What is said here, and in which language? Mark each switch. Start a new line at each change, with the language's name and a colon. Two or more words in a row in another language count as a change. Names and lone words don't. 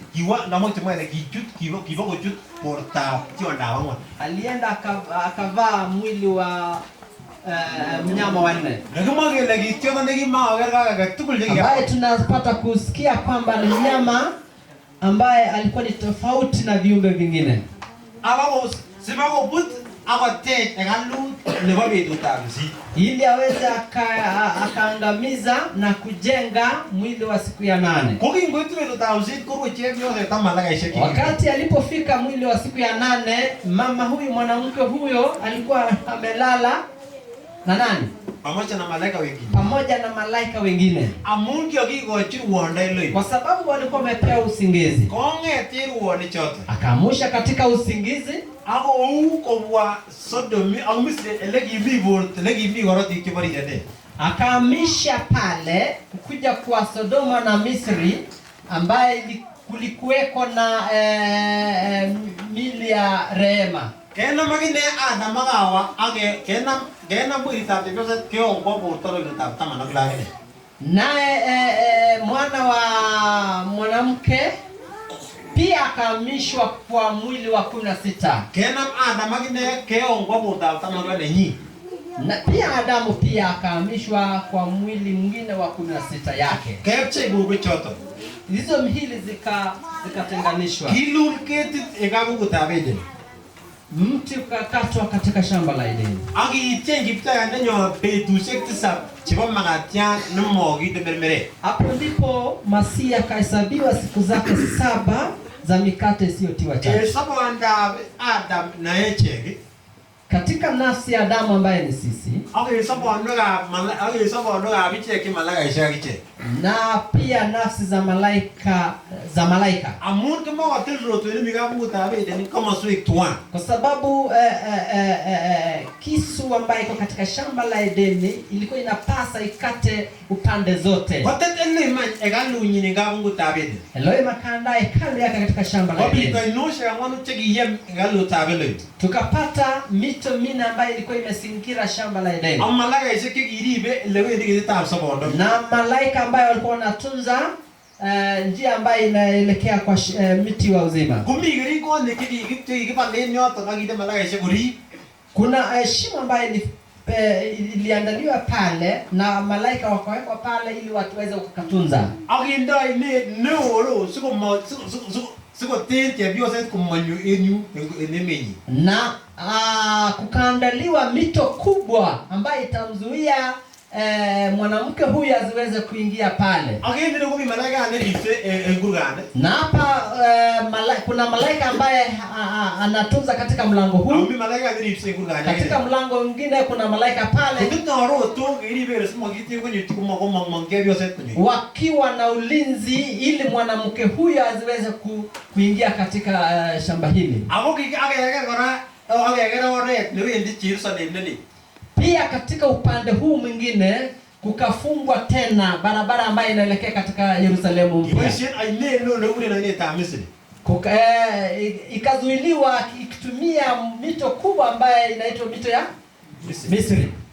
Swahili: Alienda akavaa mwili wa mnyama wa 4. Ambaye tunapata kusikia kwamba ni mnyama ambaye alikuwa ni tofauti na viumbe vingine.
Kalenjin: akotech hekalut nebo betutab sisit.
Swahili: ili aweze akaangamiza na kujenga mwili wa siku ya 8.
Kalenjin: Kokingoitu betutab sisit koruwe chepyoset ak malaikaisiek.
Swahili: Wakati alipofika mwili wa siku ya 8, mama huyu, mwanamke huyo alikuwa amelala na nani? Pamoja na malaika wengine. Pamoja na malaika wengine.
Kalenjin: Amun kikikochi ruondo ile.
Swahili: Kwa sababu walikuwa wamepewa usingizi.
Kalenjin: Kong'et ruondo choto.
Swahili: Akaamsha katika usingizi.
Kalenjin: Ako kobwa Sodomi ak Misri ele kimi borto, ele kimi korotik chebo rijete.
Swahili: Akaamisha pale kuja kwa Sodoma na Misri ambaye kulikuweko na mili ya rehema.
Kalenjin: Kenam akine Adam ak Hawa ak kenam weritab chepyoset keongwo borto weritab 16.
Swahili: Naye mwana wa mwanamke pia akahamishwa kwa mwili wa 16.
Kalenjin: Kenam Adam akine keongwo bortab 16
Swahili: na pia Adamu pia akahamishwa kwa mwili mwingine wa 16 yake.
Kalenjin: Kepche bubu choto.
Swahili: Hizo mihili zikatenganishwa.
Kalenjin: Kilur ketit ekabukutab Eden.
Swahili: Mti ukakatwa katika shamba la Edeni.
Kalenjin: Akiityen kiptayandennyo betusiek 7 chebo makatiat nemokinde mermeret.
Swahili: Hapo ndipo Masihi akahesabiwa siku zake 7 za mikate isiyotiwa chachu.
Kalenjin: Sobondab Adam na echek.
Swahili: Katika nafsi ya Adamu ambaye ni sisi.
Kalenjin: Sobondab ichek malaikaisiek akichek.
Swahili: Na pia nafsi za malaika
Kalenjin: Amun kimokotil rotwet nemi kabukutab Eden komoswek tuan.
Swahili: Kwa sababu kisu ambayo iko katika shamba la Edeni ilikuwa inapasa ikate upande zote.
Kalenjin: Kotet eleman hekalunyin kabukutab Eden.
Swahili: Elohim akaandaa hekalu yake katika shamba la Edeni.
Kalenjin: Kobiitoinoshek ang'wanu chekiyem hekalutab Elohim.
Swahili: Tukapata mito 4 ambayo ilikuwa imesingira shamba la Edeni.
Kalenjin: Ak malaikaisiek chekiribe elewendi ketitab sobondo.
Swahili: Na malaika ambayo walikuwa wanatunza njia ambayo inaelekea kwa miti wa uzima.
Kalenjin: Kumi keringonik chekikibalen yoton akinde malaikaisiek korib.
Swahili: Kuna shimo ambayo iliandaliwa pale na malaika wakawekwa pale ili watu waweze kukatunza.
Kalenjin: Akindoi neoro sikoten chepyoset komonyo en yu en emenyin.
Swahili: Na kukaandaliwa mito kubwa ambayo itamzuia mwanamke huyu asiweze kuingia pale.
Kalenjin: Akende komi malaika neripse en kurgani.
Swahili: Na hapa kuna malaika ambaye anatunza katika mlango huu.
Kalenjin: Ami malaika neripse en kurgani.
Swahili: Katika mlango mwingine kuna malaika pale.
Kalenjin: Kutoroto kiribe simogiti kwenye chepyoset kwenye.
Swahili: Wakiwa na ulinzi ili mwanamke huyu asiweze kuingia katika shamba hili.
Kalenjin: Ako akegera oret newendi Jerusalem nini.
Swahili: Pia katika upande huu mwingine kukafungwa tena barabara ambayo inaelekea katika Yerusalemu mpya. Ikazuiliwa ikitumia mito kubwa ambayo inaitwa mito ya Misri.